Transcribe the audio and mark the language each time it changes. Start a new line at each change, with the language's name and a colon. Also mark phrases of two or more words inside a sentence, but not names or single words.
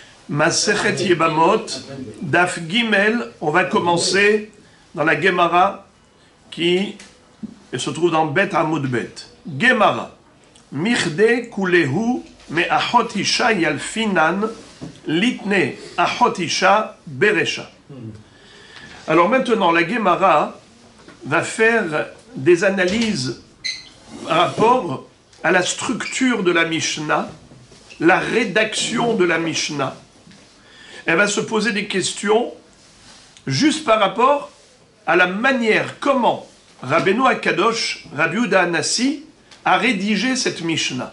French: Masechet Yebamot,
Hebrew: דף גימל,
French: on va commencer dans la Gemara qui se trouve dans
Hebrew: ב׳ עמוד ב.
French: Gemara,
Aramaic: מדרי כולהו מאחות אשה ילפינן ליתני אחות אשה ברישא.
French: Alors maintenant, la Gemara va faire des analyses par rapport à la structure de la Mishnah, la rédaction de la Mishnah. Elle va se poser des questions juste par rapport à la manière comment Rabbeinu HaKadosh, Rabbi Yehuda Hanassi, a rédigé cette Mishnah.